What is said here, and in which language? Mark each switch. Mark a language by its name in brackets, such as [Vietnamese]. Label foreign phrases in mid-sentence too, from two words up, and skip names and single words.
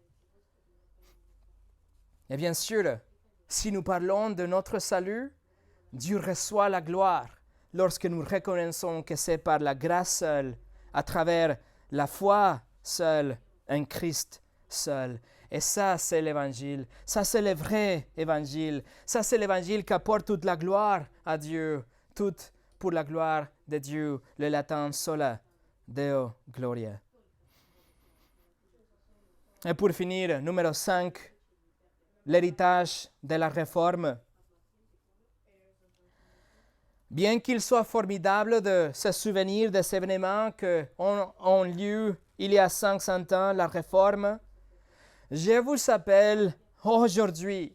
[French] Et bien sûr, si nous parlons de notre salut, Dieu reçoit la gloire lorsque nous reconnaissons que c'est par la grâce seule, à travers la foi seule, en Christ seul. Et ça, c'est l'Évangile. Ça, c'est le vrai Évangile. Ça, c'est l'Évangile qui apporte toute la gloire à Dieu. Tout pour la gloire de Dieu. Le latin [Latin] sola Deo gloria. [French] Et pour finir, numéro 5, l'héritage de la Réforme. Bien qu'il soit formidable de se souvenir des événements qui ont lieu il y a 500 ans, la Réforme, je vous appelle aujourd'hui.